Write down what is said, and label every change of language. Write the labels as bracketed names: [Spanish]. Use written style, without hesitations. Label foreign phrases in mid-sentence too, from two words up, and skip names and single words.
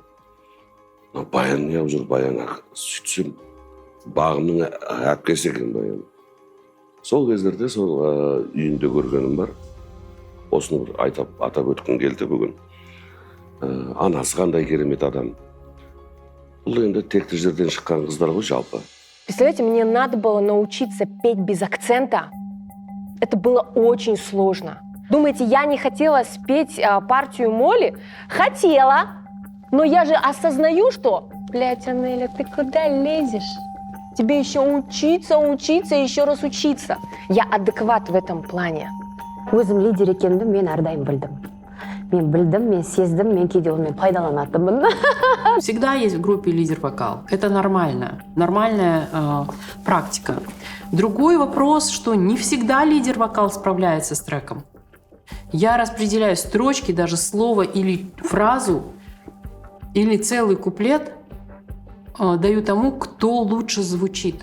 [Kazakh] Баян неғып жүр, Баян сөйтсем, Бағымның әпкесі екен Баян. Сол кездерде сол үйінде көргенім бар. Осыны атап өткім келді бүгін. Анасы қандай керемет адам. Бұл енді текті жерден шыққан қыздар ғой жалпы. [Russian] Представляете, мне надо было научиться петь без акцента. Это было очень сложно. Думаете, я не хотела спеть партию Молли? Хотела, но я же осознаю, что... Блядь, Анеля, ты куда лезешь? Тебе еще учиться, и еще раз учиться. Я адекват в этом плане. [Kazakh] Өзім лидер екенімді мен әрдайым білдім. Мен білдім, мен сездім, мен кейде онымен пайдаланатынмын. [Russian] Всегда есть в группе лидер-вокал. Это нормально. Нормальная практика. Другой вопрос, что не всегда лидер-вокал справляется с треком. Я распределяю строчки, даже слово или фразу, или целый куплет даю тому, кто лучше звучит.